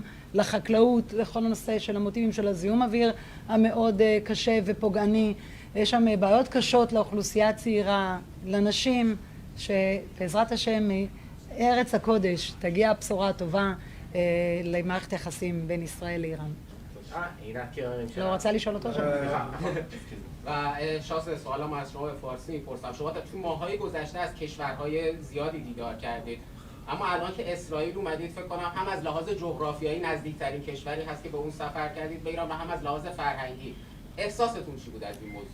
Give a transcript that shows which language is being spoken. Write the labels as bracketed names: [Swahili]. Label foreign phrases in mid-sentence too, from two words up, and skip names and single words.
[Hebrew] לחקלאות, לכל הנושא של המוטיבים של הזיהום אוויר המאוד קשה ופוגעני, יש שם בעיות קשות לאוכלוסייה הצעירה, לנשים, שבעזרת השם מארץ הקודש תגיע הבשורה הטובה למערכת יחסים בין ישראל לאיראן. לא רוצה לשאול אותו שם? [Persian] و شاهزاده سوالم از شما به فارسی میپرسم. شما تو ماهای گذشته از کشورهای زیادی دیدار کردید، اما الان که اسرائیل اومدید فکر کنم هم از لحاظ جغرافیایی نزدیکترین کشوری هست که به اون سفر کردید به ایران و هم از لحاظ فرهنگی. احساستون چی بود از این موضوع؟